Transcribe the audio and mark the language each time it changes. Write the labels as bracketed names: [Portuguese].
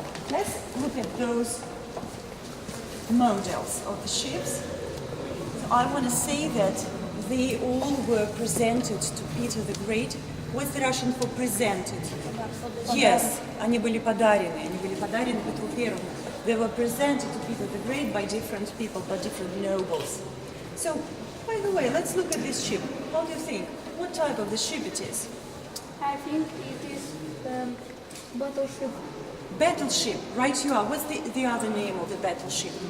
[English] Let's look at those models of the ships. So I want to say that they all were presented to Peter the Great. What's the Russian for presented? [Russian] Yes, они были подарены Петру Первому. [English] They were presented to Peter the Great by different people, by different nobles. So, by the way, let's look at this ship. How do you think? What type of the ship it is? I think it is battleship. Battleship, right you are. What's the other name of the battleship?